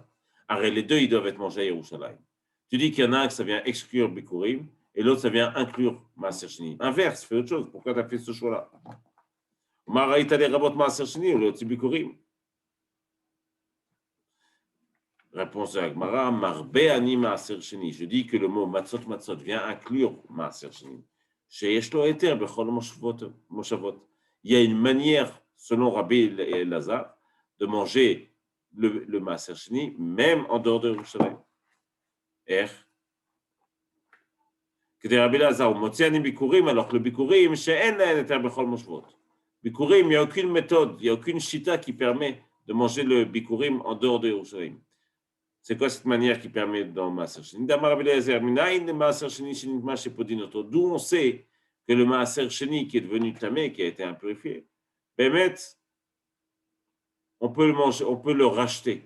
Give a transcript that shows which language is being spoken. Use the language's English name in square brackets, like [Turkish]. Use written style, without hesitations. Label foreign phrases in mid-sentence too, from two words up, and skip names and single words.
[French] Arrête, les deux, ils doivent être mangés à Yerushalayim. Tu dis qu'il y en a un que ça vient exclure Bikurim et l'autre, ça vient inclure [Hebrew] מעשר שני. [French] Inverse, fais autre chose. Pourquoi tu as fait ce choix-là? Réponse de Agmara, [Hebrew] מרבה אני מעשר שני. [French] Je dis que le mot [Hebrew] מצות מצות [French] vient inclure [Hebrew] מעשר שני. שיש לו היתר בכל מושבות. [French] Il y a une manière, selon Rabbi Elazar, de manger le [Hebrew] מעשר שני, [French] même en dehors de Yerushalayim. Que des Rabbi Elazar, [Hebrew] מוציא אני ביכורים, [French] alors que le Bikurim, [Hebrew] שאין להן היתר בכל מושבות. [French] Bikurim, il n'y a aucune méthode, il n'y a aucune shita qui permet de manger le Bikurim en dehors de Yerushalayim. C'est quoi cette manière qui permet dans [Hebrew] מעשר שני? [French] D'où on sait que le [Hebrew] מעשר שני [French] qui est devenu tamé, qui a été impurifié, on peut le manger, on peut le racheter.